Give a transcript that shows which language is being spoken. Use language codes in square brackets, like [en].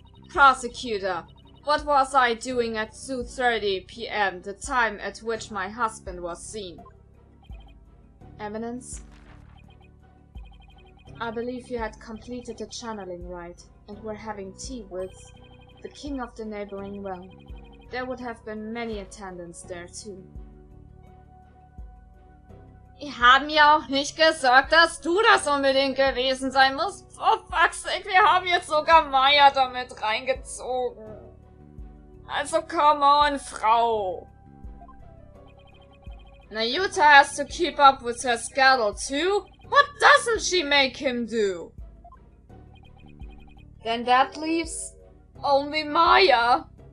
[en] Prosecutor, what was I doing at 2:30 p.m., the time at which my husband was seen? Eminence? I believe you had completed the channeling rite and were having tea with the king of the neighboring realm. There would have been many attendants there too. [de] Die haben ja auch nicht gesagt, dass du das unbedingt gewesen sein musst. [en] For fuck's sake, [de] wir haben jetzt sogar Maya damit reingezogen. [en] Also come on, Frau. Nayuta has to keep up with her schedule too? What doesn't she make him do? Then that leaves only Maya.